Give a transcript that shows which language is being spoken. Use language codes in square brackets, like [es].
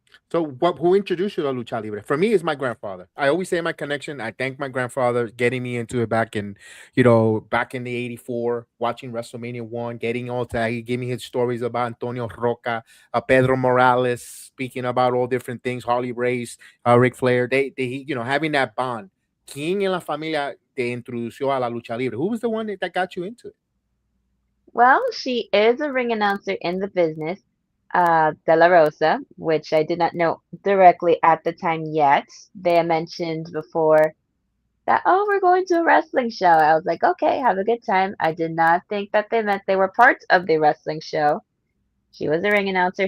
[en] So, who introduced you to lucha libre? For me, it's my grandfather. I always say my connection. I thank my grandfather getting me into it back in, back in the '84, watching WrestleMania 1, getting all that. He gave me his stories about Antonio Roca, Pedro Morales, speaking about all different things, Harley Race, Ric Flair. Having that bond. [es] ¿Quién en la familia te introdució a la lucha libre? [en] Who was the one that got you into it? Well, she is a ring announcer in the business, De La Rosa, which I did not know directly at the time yet. They had mentioned before that, oh, we're going to a wrestling show. I was like, okay, have a good time. I did not think that they meant they were part of the wrestling show. She was a ring announcer.